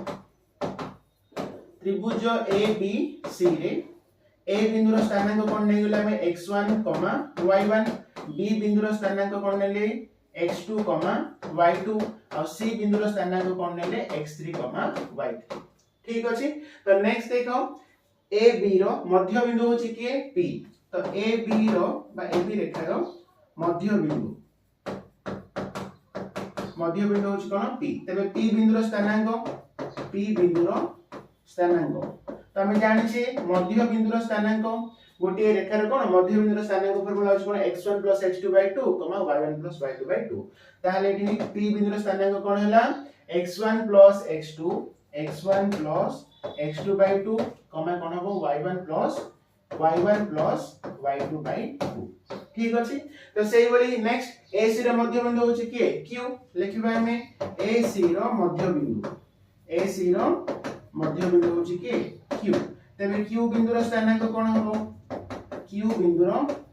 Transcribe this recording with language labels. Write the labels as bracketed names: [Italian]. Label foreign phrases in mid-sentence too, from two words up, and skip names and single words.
[Odia] ତ୍ରିଭୁଜ ABC ରେ A ବିନ୍ଦୁ ରୋ ସ୍ଥାନାଙ୍କ କୋନ ନୈ ଗେଲା ହମ x1, y1 B ବିନ୍ଦୁ ରୋ ସ୍ଥାନାଙ୍କ କୋନ ନେଲେ x2, y2 ଔର C ବିନ୍ଦୁ ରୋ ସ୍ଥାନାଙ୍କ କୋନ ନେଲେ x3, y3 ଠୀକ ଅଛି ତୋ ନେକ୍ସ୍ଟ ଦେଖୋ A B ରୋ ମଧ୍ୟ ବିନ୍ଦୁ ହୋଛି କେ P ତୋ A B ରୋ ବା A B ରେଖା ରୋ ମଧ୍ୟ ବିନ୍ଦୁ होछि के P तो A B रो बा A B रेखा रो मध्य बिंदु ହୋଛି କୋନ P ତବେ P ବିନ୍ଦୁ ରୋ ସ୍ଥାନାଙ୍କ ତୋ ହମ ଜାନି ଛେ ମଧ୍ୟ ବିନ୍ଦୁ ରୋ ସ୍ଥାନାଙ୍କ ଗୋଟେ ରେଖା ରୋ କୋନ ମଧ୍ୟ ବିନ୍ଦୁ ରୋ ସ୍ଥାନାଙ୍କ ଫର୍ମୁଲା ହୋଛି କୋନ x1 + x2/2, y1 + y2/2 ତାହାଲେ ଏଠୀ p ବିନ୍ଦୁ ରୋ ସ୍ଥାନାଙ୍କ କୋନ ହୈଲା x1 + x2 x1 + x2/2, କୋନ ହବୋ y1 + y2/2 ଠୀକ ଅଛି ତୋ ସେହୀ ବଲୀ ନେକ୍ସ୍ଟ AC ରୋ ମଧ୍ୟ ବିନ୍ଦୁ ହୋଛି କେ q ଲିଖିବା ହମେ AC ରୋ ମଧ୍ୟ ବିନ୍ଦୁ ହୋଛି କେ q ତବେ q ବିନ୍ଦୁ ରୋ ସ୍ଥାନାଙ୍କ କୋନ ହବୋ q ବିନ୍ଦୁ ରୋ स्थानांक कोन हबो q बिंदु रो